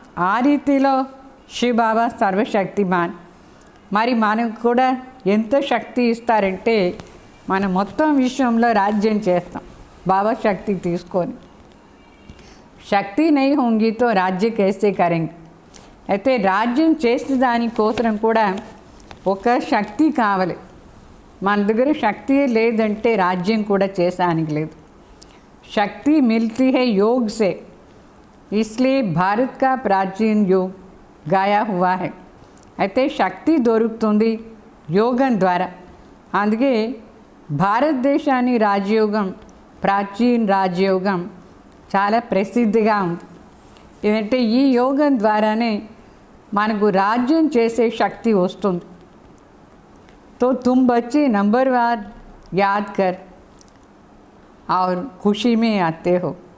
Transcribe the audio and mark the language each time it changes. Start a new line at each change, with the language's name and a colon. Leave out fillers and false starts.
Telugu: ఆ రీతిలో శివబాబా సర్వశక్తిమాన్. మరి మనకు కూడా ఎంత శక్తి ఇస్తారంటే మనం మొత్తం విశ్వంలో రాజ్యం చేస్తాం బాబా శక్తి తీసుకొని.
Hindi: శక్తి నై హోంగి తో రాజ్య कैसे करेंगे.
Telugu: అయితే రాజ్యం చేసే దానికోసం కూడా ఒక శక్తి కావాలి. మన దగ్గర శక్తి లేదంటే రాజ్యం కూడా చేసానికి లేదు.
Hindi: శక్తి మిల్తీ హై योग से, इसलिए भारत का प्राचीन योग गाया हुआ है.
Telugu: అయితే శక్తి దొరుకుతుంది యోగం ద్వారా. అందుకే భారతదేశాన్ని రాజయోగం, ప్రాచీన రాజయోగం చాలా ప్రసిద్ధిగా ఉంది. ఎందుకంటే ఈ యోగం ద్వారానే మనకు రాజ్యం చేసే శక్తి వస్తుంది.
Hindi: तो तुम बच्चे नंबरवार याद कर और खुशी में आते हो.